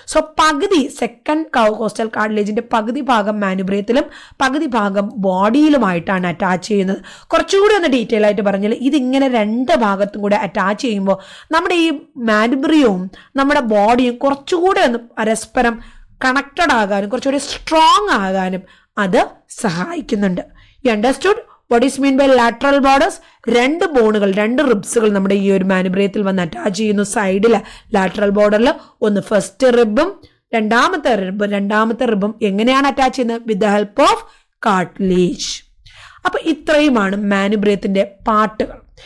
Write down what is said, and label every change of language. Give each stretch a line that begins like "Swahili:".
Malayalam: So പകുതി second coastal കാർട്ടിലേജിന്റെ പകുതി ഭാഗം മാനുബ്രിയത്തിലും പകുതി ഭാഗം ബോഡിയിലുമായിട്ടാണ് അറ്റാച്ച് ചെയ്യുന്നത്. കുറച്ചുകൂടി ഒന്ന് ഡീറ്റെയിൽ ആയിട്ട് പറഞ്ഞാൽ ഇതിങ്ങനെ 2 ഭാഗത്തും കൂടെ അറ്റാച്ച് ചെയ്യുമ്പോൾ നമ്മുടെ ഈ മാനുബ്രിയവും നമ്മുടെ ബോഡിയും കുറച്ചുകൂടെ ഒന്ന് പരസ്പരം കണക്റ്റഡ് ആകാനും കുറച്ചുകൂടി സ്ട്രോങ് ആകാനും അത് സഹായിക്കുന്നുണ്ട്.
English: You understood what is mean by lateral borders?
Malayalam: 2 ബോണുകൾ, 2 റിബ്സുകൾ നമ്മുടെ ഈ ഒരു മാനുബ്രിയത്തിൽ വന്ന് അറ്റാച്ച് ചെയ്യുന്നു. സൈഡില് ലാറ്ററൽ ബോർഡറിൽ ഒന്ന് ഫസ്റ്റ് റിബും രണ്ടാമത്തെ റിബും എങ്ങനെയാണ് അറ്റാച്ച് ചെയ്യുന്നത്?
English: With the help of cartilage.
Malayalam: അപ്പൊ ഇത്രയുമാണ് മാനുബ്രിയത്തിന്റെ പാർട്ടുകൾ.